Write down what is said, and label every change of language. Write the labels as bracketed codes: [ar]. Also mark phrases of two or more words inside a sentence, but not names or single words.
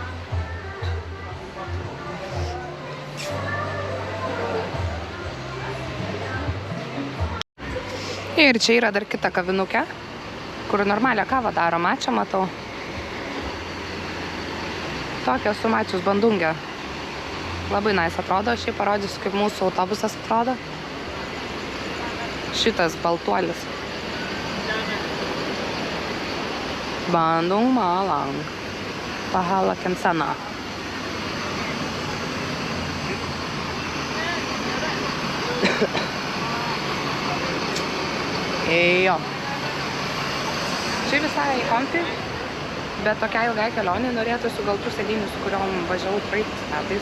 [lt] Ir čia yra dar kita kavinukė, kur normalią kavą daro, mačą matau. Tokią su mačius bandungę. Labai nice atrodo, šiaip parodysiu, kaip mūsų autobusas atrodo. Šitas baltuolis. Bandung Malang. Pahala Kensana. Jo. Čia visai kompi, bet tokia ilgai kelionė norėtųsi gal tų sėdynių, su kuriom važiavau praeitais metais.